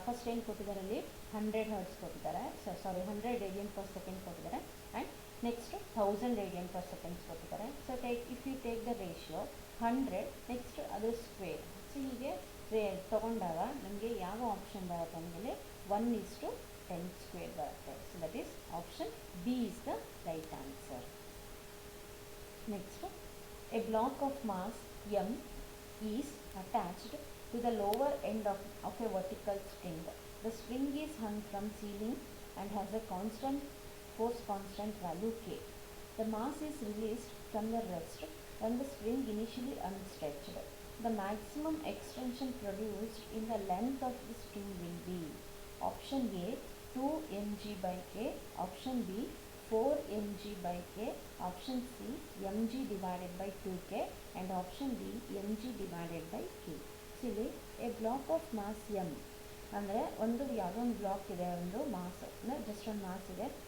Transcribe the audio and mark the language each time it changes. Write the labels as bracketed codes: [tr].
[kn] First ಏನು ಕೊಟ್ಟಿದ್ದಾರೆ ಅಲ್ಲಿ 100 ಹರ್ಟ್ಸ್ ಕೊಟ್ಟಿದ್ದಾರೆ, 100 ರೇಡಿಯನ್ ಪರ್ ಸೆಕೆಂಡ್ ಕೊಟ್ಟಿದ್ದಾರೆ and next 1000 radian per seconds ಕೊಟ್ಟಿದ್ದಾರೆ. [en] So if you take the ratio 100 next ಅದು square. [kn] ಸೊ ಹೀಗೆ ತೊಗೊಂಡಾಗ ನಮಗೆ ಯಾವ ಆಪ್ಷನ್ ಬರುತ್ತೆ ಅಂದರೆ 1:10 ಸ್ಕ್ವೇರ್ ಬರುತ್ತೆ. [en] So that is option B is the right answer. Next, a block of mass m is attached to the lower end of a vertical string. The string is hung from ceiling and has a force constant value k. The mass is released from the rest when the spring initially unstretched. The maximum extension produced in the length of the string will be option A 2 mg by k, option B 4 mg by k, option C mg divided by 2k and option D mg divided by k. [kn] So ಇಲ್ಲಿ [en] a block of mass m [kn] ಅಂದರೆ ಒಂದು ಯಾವುದೋ ಒಂದು block ಇದೆ, ಒಂದು mass ಅಂದರೆ just ಒಂದು mass ಇದೆ.